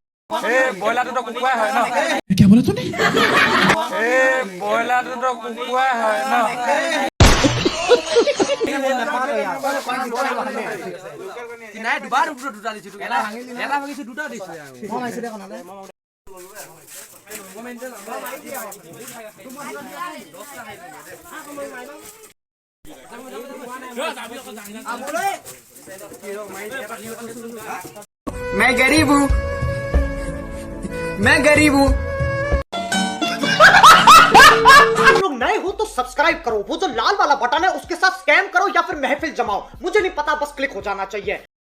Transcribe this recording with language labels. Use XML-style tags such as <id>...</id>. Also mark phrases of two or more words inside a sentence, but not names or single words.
<as>ব্ৰইলাৰটো কুকুৰাই হয় ন ব্ৰইলাৰটো কুকুৰাই হয় ন নাই দুটা দিছো এটা ভাঙিছো দুটা দিছো</as> <hi>मैं गरीब हूँ लोग नए हो तो सब्सक्राइब करो, वो जो लाल वाला बटन है उसके साथ स्कैम करो या फिर महफिल जमाओ, मुझे नहीं पता, बस क्लिक हो जाना चाहिए।</hi>